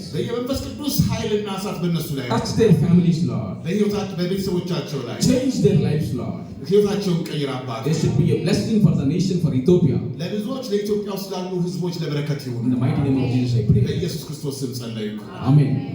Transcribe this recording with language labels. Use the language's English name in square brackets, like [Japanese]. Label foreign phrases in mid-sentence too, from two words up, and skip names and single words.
[Amharic] በየመንፈስ ቅዱስ ኃይልና እሳት በእነሱ ላይ [English] Touch their families, Lord. [Amharic] በሕይወታቸው በቤተሰቦቻቸው ላይ [English] Change their lives, Lord. [Amharic] ሕይወታቸውን ቀይር አባት። [English] There should be a blessing for the nation, for Ethiopia. [Amharic] ለብዙዎች ለኢትዮጵያ ውስጥ ላሉ ሕዝቦች ለበረከት ይሁን። [English] In the mighty name of Jesus, I pray. [Amharic] በኢየሱስ ክርስቶስ ስም ጸለይኩ። [English] Amen.